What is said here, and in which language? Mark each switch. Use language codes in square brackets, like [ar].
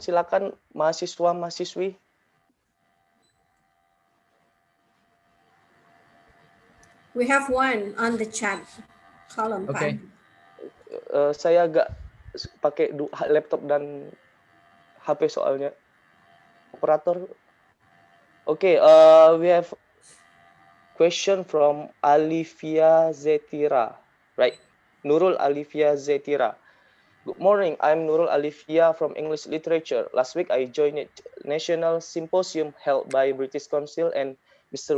[id] Silakan mahasiswa-mahasiswi. [en] We have one on the chat column. Okay. [id] Saya agak pakai laptop dan HP soalnya. [en] Operator. Okay, we have question from Alivia Zetira, right? Nurul Alivia Zetira. Good morning, I'm Nurul Alivia from English Literature. Last week I joined a national symposium held by British Council, and Mr.